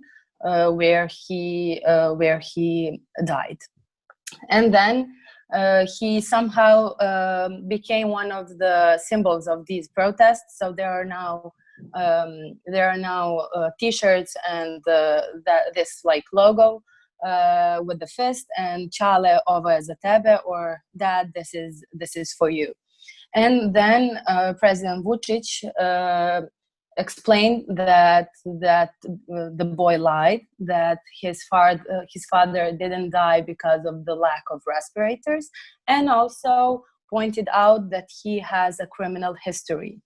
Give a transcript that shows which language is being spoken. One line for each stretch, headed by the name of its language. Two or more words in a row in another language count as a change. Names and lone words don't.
English: Where he died, and then he somehow became one of the symbols of these protests. So there are now T-shirts and this like logo with the fist and
Serbian: "Čale, ovo je za tebe,"
English: or "Dad, this is for you." And then President Vučić explained that the boy lied, that his father didn't die because of the lack of respirators, and also pointed out that he has a criminal history.